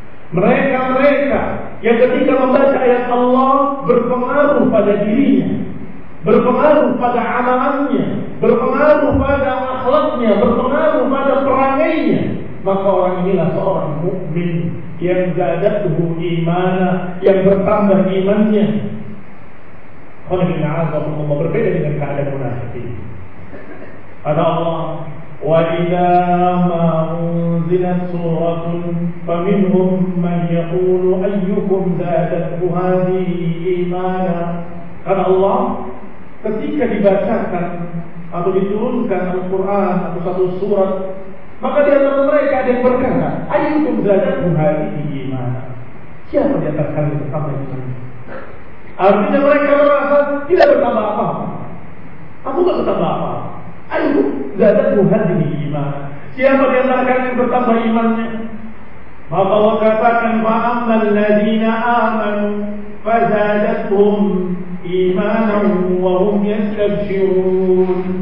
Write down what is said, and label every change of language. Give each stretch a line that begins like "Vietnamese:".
Indonesian: Mereka-mereka yang ketika membaca ayat Allah berpengaruh pada dirinya, berpengaruh pada amalannya, berpengaruh pada akhlaknya, berpengaruh pada perangainya, maka orang inilah seorang mukmin yang
Arabic: zadatuhu imana,
Indonesian: yang bertambah imannya. Allah berbeda dengan keadaan munafikin. Kata Allah,
Arabic: وَإِذَا مَا أُنْزِلَتْ سُورَةٌ فَمِنْهُمْ مَنْ يَقُولُ أَيُّكُمْ زَادَتْهُ هَذِهِ إِيمَانًا.
Indonesian: Karena Allah ketika dibacakan atau diturunkan Al-Quran atau satu surat, maka di antara mereka ada yang berkata,
Arabic: أَيُّكُمْ زَادَتْهُ هَذِهِ إِيمَانًا.
Indonesian: Siapa di antara kalian bertambah iman? Artinya mereka merasa tidak bertambah apa. Aku tidak bertambah apa. Aku tidak bertambah iman. Siapa di antara kalian yang bertambah imannya? Maka Allah katakan,
Arabic: فَأَمَّا الَّذِينَ آمَنُوا فَزَادَتْهُمْ إِيمَانًا وَهُمْ يَسْتَبْشِرُونَ.